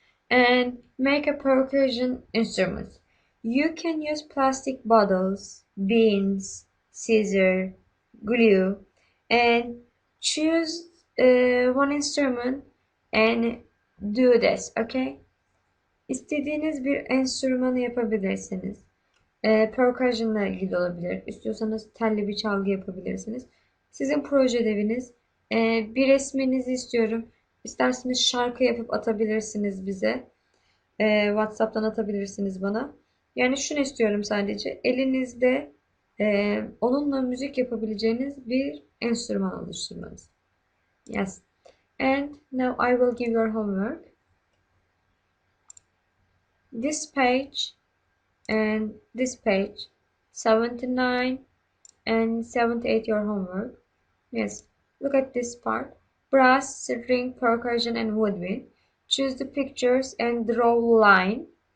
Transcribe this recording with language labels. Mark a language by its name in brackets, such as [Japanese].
[English] And make a percussion instrument. You can use plastic bottles, beans, scissors, glue, and choose one instrument and do this, okay? [Turkish] İstediğiniz bir enstrümanı yapabilirsiniz. Percussion'la ilgili olabilir. İstiyorsanız telli bir çalgı yapabilirsiniz. Sizin proje ödeviniz. Bir resminizi istiyorum. İsterseniz şarkı yapıp atabilirsiniz bize. WhatsApp'tan atabilirsiniz bana. Yani şunu istiyorum sadece. Elinizde onunla müzik yapabileceğiniz bir enstrüman oluşturmanız. [English] Yes. And now I will give your homework. This page and this page, 79 and 78 your homework. Yes. Look at this part. Brass, string, percussion and woodwind. Choose the pictures and draw line.